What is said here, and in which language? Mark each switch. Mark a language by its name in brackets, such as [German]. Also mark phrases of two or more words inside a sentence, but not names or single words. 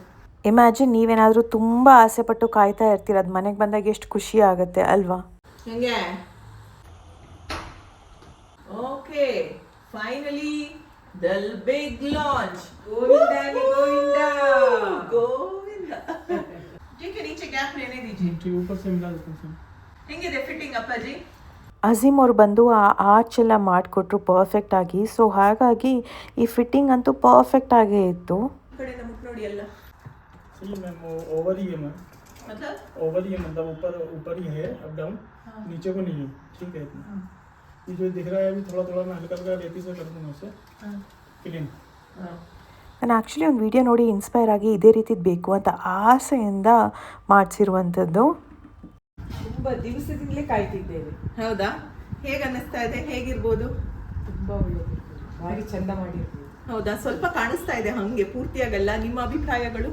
[Kannada] ಇಮ್ಯಾಜಿನ್ ನೀವೇನಾದರೂ ತುಂಬ ಆಸೆ ಪಟ್ಟು ಕಾಯ್ತಾ ಇರ್ತೀರ, ಅದು ಮನೆಗೆ ಬಂದಾಗ ಎಷ್ಟು ಖುಷಿ ಆಗುತ್ತೆ ಅಲ್ವಾ? ಹಂಗೆ. ಓಕೆ, [English] finally the big launch. [Kannada] ಗೋವಿಂದ ಗೋವಿಂದ ಗೋವಿಂದ. [Hindi] जिके नीचे गैप लेने दीजिए. ऊपर से मिला देते हैं. [Kannada] ಹೆಂಗಿದೆ ಫಿಟ್ಟಿಂಗ್ ಅಪ್ಪಾಜಿ? ಅಜೀಮ್ ಅವ್ರು ಬಂದು ಆ ಆರ್ಚ್ ಎಲ್ಲ ಮಾಡಿಕೊಟ್ರು ಪರ್ಫೆಕ್ಟ್ ಆಗಿ. ಸೊ ಹಾಗಾಗಿ ಈ ಫಿಟ್ಟಿಂಗ್ ಅಂತೂ ಪರ್ಫೆಕ್ಟ್ ಆಗೇ ಇತ್ತು. ಕಡೆಯಿಂದ ಮುಟ್ ನೋಡಿ ಎಲ್ಲ. [Hindi] सही मैम, वो ओवर ही है मैम, मतलब ओवर ही है, मतलब ऊपर ही है, [English] up down. [Hindi] नीचे को नहीं है, ठीक है इतना. ये जो दिख रहा है अभी थोड़ा थोड़ा मैं हल्का हल्का रेती से कर दूंगा इसे क्लीन. [Kannada] ನಾನು ಆ್ಯಕ್ಚುಲಿ ಒಂದು ವಿಡಿಯೋ ನೋಡಿ ಇನ್ಸ್ಪೈರ್ ಆಗಿ ಇದೇ ರೀತಿದು ಬೇಕು ಅಂತ ಆಸೆಯಿಂದ ಮಾಡಿಸಿರುವಂಥದ್ದು. ತುಂಬಾ ದಿವಸದಿಂದಲೇ ಕಾಯ್ತಿದ್ದೇವೆ. ಹೌದಾ? ಹೇಗೆ ಅನ್ನಿಸ್ತಾ ಇದೆ? ಹೇಗಿರ್ಬೋದು? ತುಂಬಾ ಒಳ್ಳೆಯದು, ಭಾರಿ ಚಂದ ಮಾಡಿರ್ತೀವಿ. ಹೌದಾ? ಸ್ವಲ್ಪ ಕಾಣಿಸ್ತಾ ಇದೆ, ಹಂಗೆ ಪೂರ್ತಿಯಾಗಲ್ಲ. ನಿಮ್ಮ ಅಭಿಪ್ರಾಯಗಳು?